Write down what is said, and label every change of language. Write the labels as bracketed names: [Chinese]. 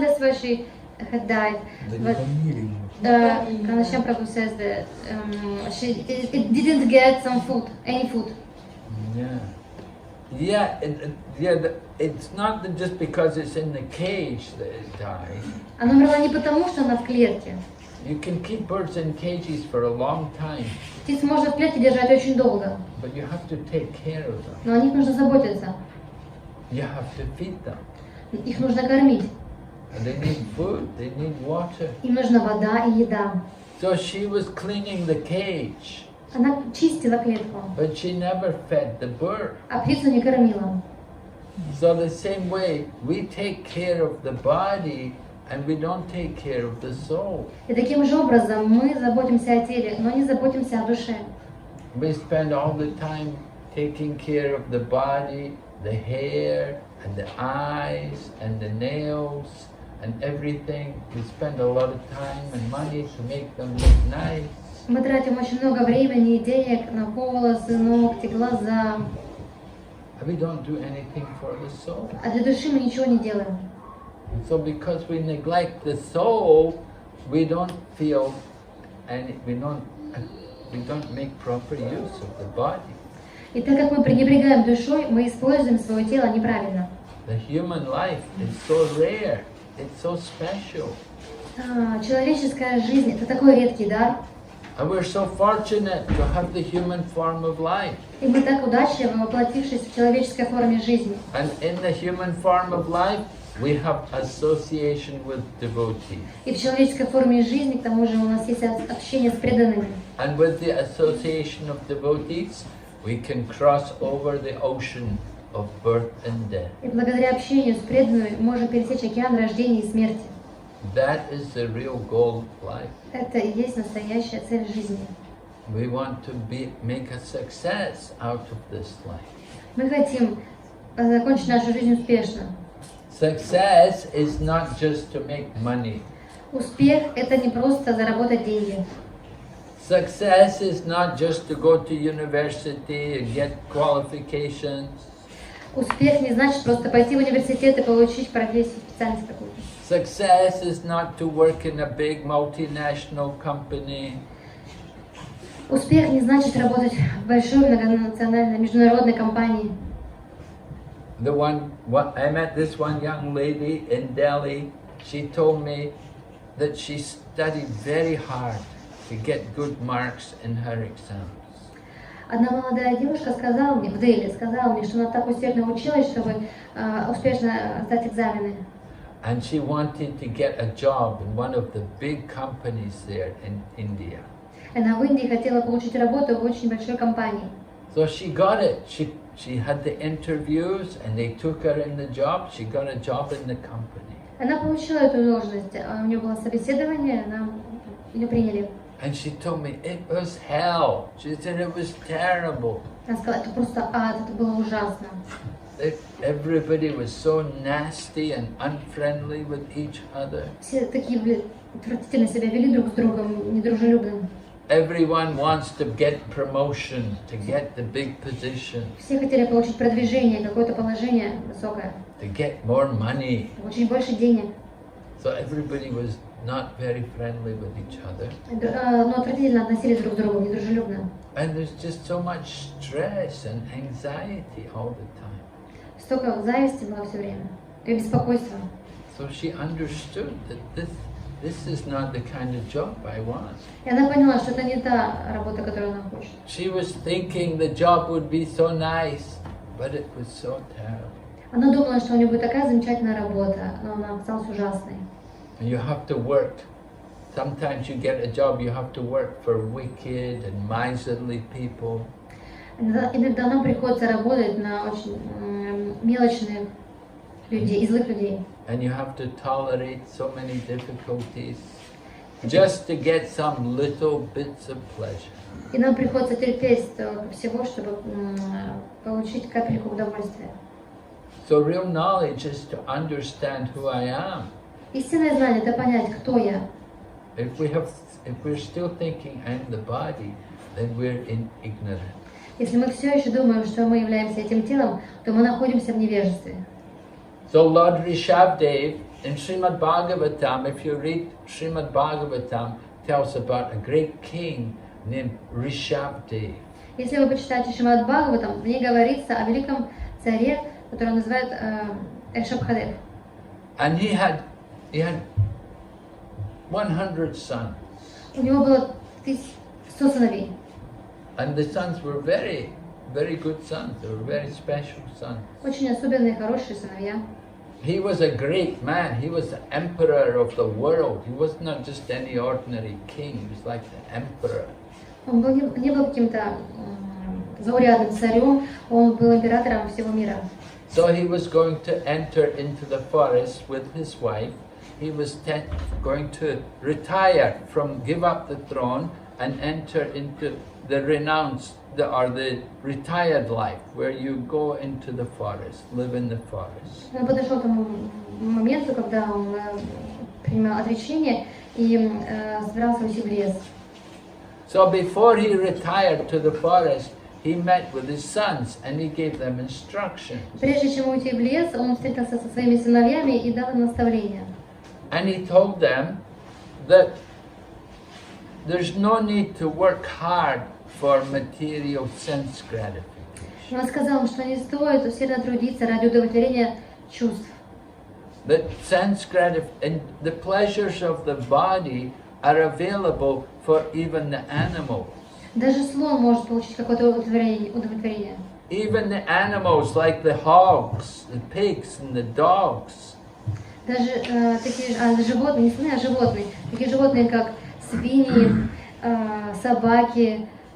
[English] That's why she had died. But Kanashyam Prabhu says that it didn't get some food, any food. Yeah. It's not just because it's in the cage that it died. [Russian] Она умерла не потому, что она в клетке. [English] You can keep birds in cages for a long time. [Russian] Птиц можно в клетке держать очень долго. [English] But you have to take care of them. [Russian] Но о них нужно заботиться. [English] You have to feed them. [Russian] Их нужно кормить. [English] And they need food, they need water. [Russian] Им нужна вода и еда. [English] So she was cleaning the cage. [Russian] Она чистила клетку. [English] But she never fed the bird. [Russian] А птицу не кормила. [English] So the same way, we take care of the body and we don't take care of the soul. [Russian] И таким же образом мы заботимся о теле, но не заботимся о душе. [English] We spend all the time taking care of the body, the hair, and the eyes, and the nails, and everything. We spend a lot of time and money to make them look nice. [Russian] Мы тратим очень много времени и денег на волосы, ногти, глаза. [English] And we don't do anything for the soul. [Russian] А для души мы ничего не делаем. [English] And so because we neglect the soul, we don't feel and we don't make proper use of the body. [Russian] И так как мы пренебрегаем душой, мы используем свое тело неправильно. [English] The human life is so rare, it's so special. [Russian] Человеческая жизнь — это такой редкий дар. [English] And we're so fortunate to have the human form of life. [Russian] И мы так удачливы, воплотившись в человеческой форме жизни. [English] And in the human form of life, we have association with devotees. [Russian] И в человеческой форме жизни, к тому же, у нас есть общение с преданными. [English] And with the association of devotees, we can cross over the ocean of birth and death. [Russian] И благодаря общению с преданными можем пересечь океан рождения и смерти. [English] That is the real goal of life. [Russian] Это и есть настоящая цель жизни. [English] We want to make a success out of this life. [Russian] Мы хотим закончить нашу жизнь успешно. [English] Success is not just to make money. [Russian] Успех — это не просто заработать деньги. [English] Success is not just to go to university and get qualifications. [Russian] Успех не значит просто пойти в университет и получить профессию, специальность какую-то. [English] Success is not to work in a big multinational company. [Russian] Успех не значит работать в большой многонациональной международной компании. [English] I met this one young lady in Delhi. She told me that she studied very hard to get good marks in her exams. [Russian] Одна молодая девушка сказала мне, в Дели, сказала мне, что она так усердно училась, чтобы успешно сдать экзамены. [English] And she wanted to get a job in one of the big companies there in India. [Russian] Она в Индии хотела получить работу в очень большой компании. [English] So she got it. She had the interviews and they took her in the job. She got a job in the company. [Russian] Она получила эту должность, у нее было собеседование, ее приняли. [English] And she told me it was hell. She said it was terrible. [Russian] Она сказала, это просто ад, это было ужасно. [English] Everybody was so nasty and unfriendly with each other. [Russian] Все такие отвратительно себя вели друг с другом, недружелюбно. [English] Everyone wants to get promotion, to get the big position. [Russian] Все хотели получить продвижение, какое-то положение высокое. [English] To get more money. [Russian] Получить больше денег. [English] So everybody was not very friendly with each other. [Russian] Но отвратительно относились друг к другу, недружелюбно. [English] And there's just so much stress and anxiety all the time. [Russian] Столько зависти было все время, и беспокойства. [English] So she understood that this is not the kind of job I want. [Russian] И она поняла, что это не та работа, которую она хочет. [English] She was thinking the job would be so nice, but it was so terrible. [Russian] Она думала, что у нее будет такая замечательная работа, но она оказалась ужасной. [English] And you have to work. Sometimes you get a job, you have to work for wicked and miserly people. [Russian] Иногда нам приходится работать на очень мелочных людей, злых людей. [English] And you have to tolerate so many difficulties just to get some little bits of pleasure. [Russian] И нам приходится терпеть всего, чтобы получить капельку удовольствия. [English] So real knowledge is to understand who I am. [Russian] Истинное знание — это понять, кто я. [English] If we're still thinking I'm the body, then we're in ignorance. [Russian] Если мы все еще думаем, что мы являемся этим телом, то мы находимся в невежестве. [English] So Lord Rishabdev in Srimad Bhagavatam, if you read Srimad Bhagavatam, tells about a great king named Rishabdev. [Russian] Если вы почитаете Шримад Бхагаватам, в ней говорится о великом царе, которого называют Ришабхадев. [English] And he had 100 sons. [Russian] У него было 100 сыновей. [English] And the sons were very, very good sons. They were very special sons. [Russian] Очень особенные, хорошие сыновья. [English] He was a great man. He was the emperor of the world. He was not just any ordinary king. He was like the emperor. [Russian] Он не был каким-то заурядным царем, он был императором всего мира. [English] So he was going to enter into the forest with his wife. He was going to retire give up the throne and enter into the renounced, or the retired life, where you go into the forest, live in the forest. [Russian] Он подошел к тому моменту, когда он принимал отречение и собирался уйти в лес. [English] So before he retired to the forest, he met with his sons and he gave them instructions. [Russian] Прежде чем уйти в лес, он встретился со своими сыновьями и дал им наставления. [English] And he told them that there's no need to work hard for material sense gratification. [Russian] Он сказал, что не стоит усердно трудиться ради удовлетворения чувств. [English] That sense and the pleasures of the body are available for even the animals. [Russian] Даже слон может получить какое-то удовлетворение. [English] Even the animals like the hogs, the pigs and the dogs. [Russian] Даже такие животные, не слоны, а животные. Такие животные, как свиньи, собаки.